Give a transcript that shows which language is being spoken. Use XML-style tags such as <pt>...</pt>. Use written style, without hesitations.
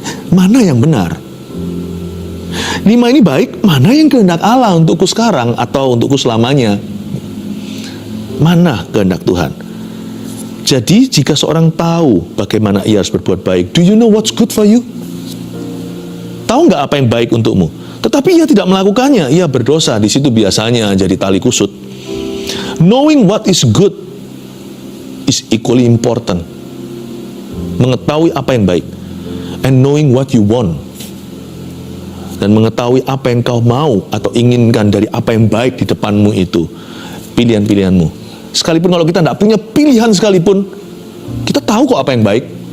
<id>Mana yang benar? 5 ini baik, mana yang kehendak Allah untukku sekarang atau untukku selamanya? Mana kehendak Tuhan? Jadi jika seorang tahu bagaimana ia harus berbuat baik,</id> <en>do you know what's good for you?</en> <id>Tahu nggak apa yang baik untukmu? Tetapi ia tidak melakukannya, ia berdosa. Di situ biasanya jadi tali kusut.</id> <en>Knowing what is good is equally important.</en> <id>Mengetahui apa yang baik,</id> <en>and knowing what you want,</en> <id>dan mengetahui apa yang kau mau atau inginkan dari apa yang baik di depanmu itu, pilihan-pilihanmu. Sekalipun kalau kita tidak punya pilihan sekalipun, kita tahu kok apa yang baik.</id>